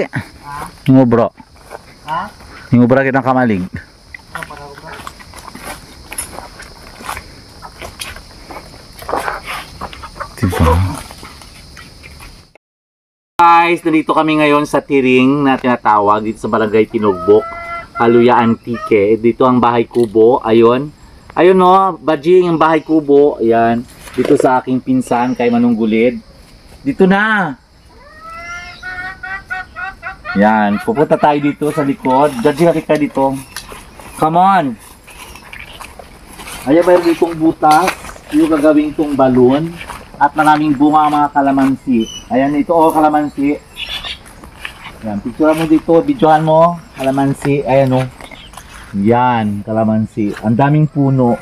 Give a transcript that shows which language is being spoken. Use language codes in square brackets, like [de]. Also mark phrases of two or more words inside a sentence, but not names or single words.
[tl] Ngo bro. Ha? Ngo bragi ng kamalig. Diba? Guys, nandito kami ngayon sa Tiring na tinatawag dito sa Barangay Tinugbok, Haluya Antique. Dito ang bahay kubo. Ayun. Ayun no, Bajing ang bahay kubo. Ayan. Dito sa aking pinsan kay Manong Gulid. Dito na. Yan, pupunta tayo dito sa likod. Judge, halika dito. [en] Come on. Ayan, mayroon ditong butas. Yung gagawin itong balon. At maraming bunga ang mga kalamansi. Ayan, ito kalamansi. Yan, picture mo dito. Videohan mo. Kalamansi. Ayan o. Yan, kalamansi. Ang daming puno.